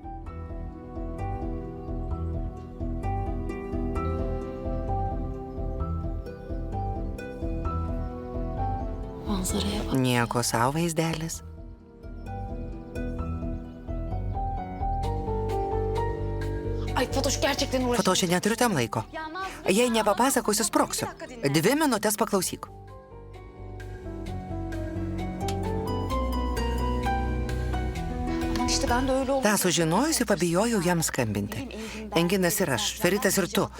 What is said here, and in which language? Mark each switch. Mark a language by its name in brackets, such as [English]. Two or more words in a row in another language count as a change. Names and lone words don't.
[Turkish] Manzaraya bak. [Lithuanian] Nieko savo vaizdelis. [Turkish] Ay Fatoş gerçekten uğraşıyorum. [Lithuanian] Fatoše, neturiu tam laiko. Jei nepapasakosiu, sproksiu. 2 minutės paklausyk. [Turkish] Aman işte ben de öyle oldum. [Lithuanian] Ta sužinojusi, pabijojau jam skambinti. Enginas ir aš, Feritas ir tu.